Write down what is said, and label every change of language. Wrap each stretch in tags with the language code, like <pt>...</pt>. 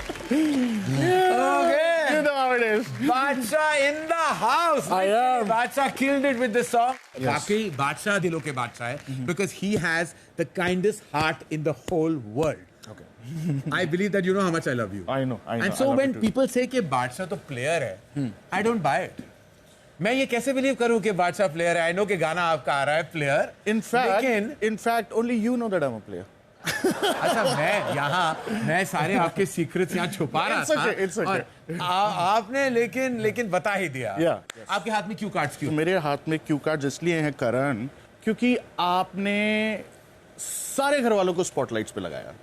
<en>You know how it is. Badshah in the house. I am. Badshah killed it with this song. Raki, Badshah</en> <hi>दिलों के बादशाह है,</hi> <en>because he has the kindest heart in the whole world. Okay. I believe that you know how much I love you. I know. And so when people say</en> <hi>कि Badshah तो player है,</hi> <en>I don't buy it.</en> <hi>मैं ये कैसे believe करूं कि बादशाह player है?</hi> <en>I know</en> <hi>कि गाना आपका आ रहा है player,</hi> <en>In fact, only you know that I'm a player.</en> <hi>अच्छा मैं सारे आपके सीक्रेट्स यहाँ छुपा रहा था।</hi> <en>It's okay.</en> <hi>और आपने लेकिन बता ही दिया।</hi> <en>Yeah.</en> <hi>आपके हाथ में क्यू कार्ड्स क्यों? मेरे हाथ में क्यू कार्ड इसलिए हैं करण, क्योंकि आपने सारे घर वालों को स्पॉटलाइट्स पे लगाया।</hi>